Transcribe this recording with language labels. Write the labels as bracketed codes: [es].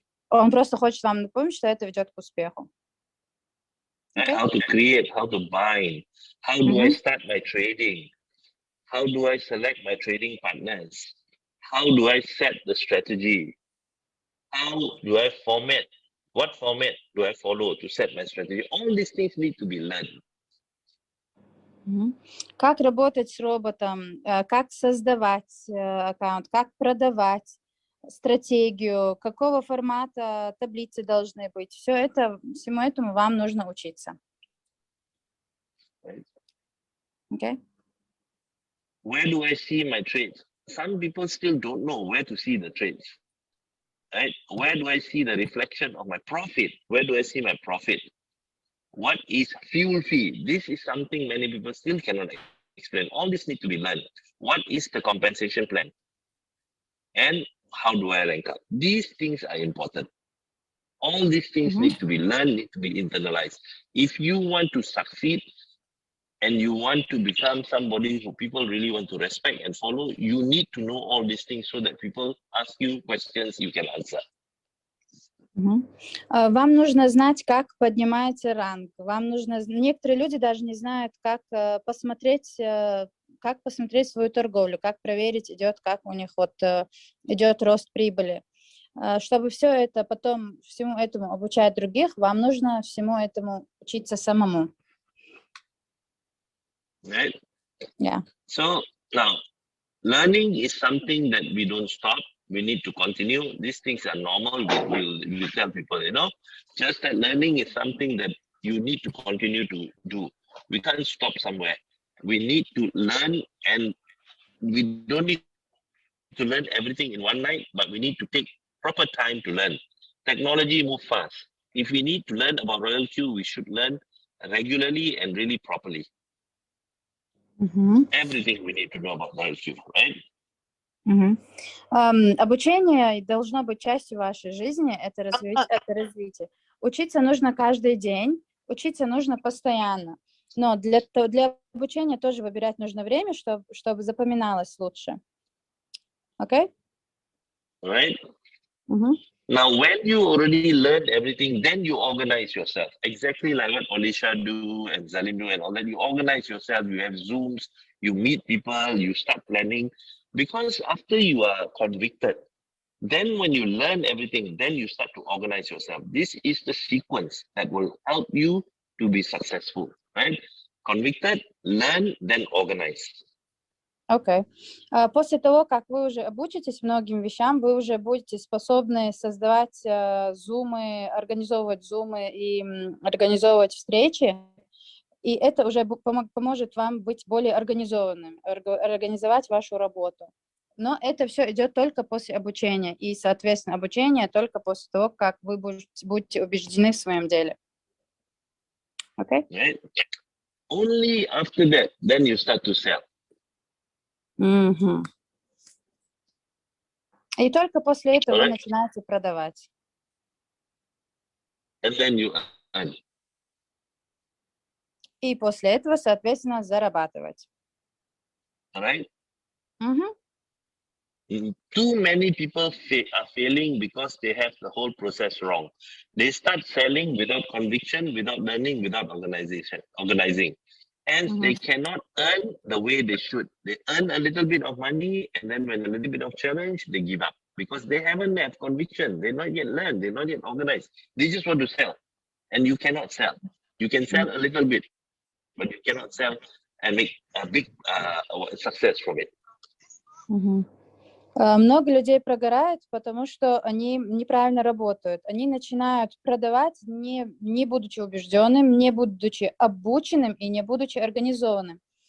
[ru] Он просто хочет вам напомнить, что это ведет к успеху. [en] Okay? How to create, how to bind, how do I start my trading, how do I select my trading partners, how do I set the strategy, how do I format, what format do I follow to set my strategy. All these things need to be learned. [ru] Как работать с роботом, как создавать аккаунт, как продавать, стратегию, какого формата таблицы должны быть. Всему этому вам нужно учиться. [en] Okay? Where do I see my trades? Some people still don't know where to see the trades. Right? Where do I see the reflection of my profit? Where do I see my profit? What is fuel fee? This is something many people still cannot explain. All this need to be learned. What is the compensation plan? And how do I rank up? These things are important. All these things need to be learned, need to be internalized. If you want to succeed and you want to become somebody who people really want to respect and follow, you need to know all these things so that people ask you questions you can answer. [ru] Вам нужно знать, как поднимается ранг. Вам нужно... Некоторые люди даже не знают, как посмотреть свою торговлю, как проверить, как у них идет рост прибыли. Чтобы все это потом, всему этому обучать других, вам нужно всему этому учиться самому. [en] Right? Yeah. So now, learning is something that we don't stop. We need to continue. These things are normal. We tell people, just that learning is something that you need to continue to do. We can't stop somewhere. We need to learn, and we don't need to learn everything in one night, but we need to take proper time to learn. Technology moves fast. If we need to learn about RoyalQ, we should learn regularly and really properly. Everything we need to know about RoyalQ, right? [ru] Обучение должно быть частью вашей жизни, это развитие. Учиться нужно каждый день, учиться нужно постоянно. Но для обучения тоже выбирать нужно время, чтобы запоминалось лучше. [en] Okay? Right. Now, when you already learn everything, then you organize yourself. Exactly like what Alicia do and Zalim do and all that. You organize yourself, you have Zooms, you meet people, you start planning. Because after you are convicted, then when you learn everything, then you start to organize yourself. This is the sequence that will help you to be successful, right? Convicted, learn, then organize. [ru] Окей. После того, как вы уже обучитесь многим вещам, вы уже будете способны создавать зумы, организовывать зумы и организовывать встречи, и это уже поможет вам быть более организованным, организовать вашу работу. Но это все идет только после обучения, и, соответственно, обучение только после того, как вы будете убеждены в своем деле. Окей? [en] Right? Only after that, then you start to sell. [ru] И только после этого вы начинаете продавать. [en] And then you earn. [ru] И после этого, соответственно, зарабатывать. [en] Right? Too many people are failing because they have the whole process wrong. They start selling without conviction, without learning, without organizing. And they cannot earn the way they should. They earn a little bit of money, and then when a little bit of challenge, they give up because they haven't had conviction. They're not yet learned. They're not yet organized. They just want to sell, and you cannot sell. You can sell a little bit, but you cannot sell and make a big success from it. [ru] Много людей прогорают, потому что они неправильно работают. Они начинают продавать, не будучи убежденным, не будучи обученным и не будучи организованным.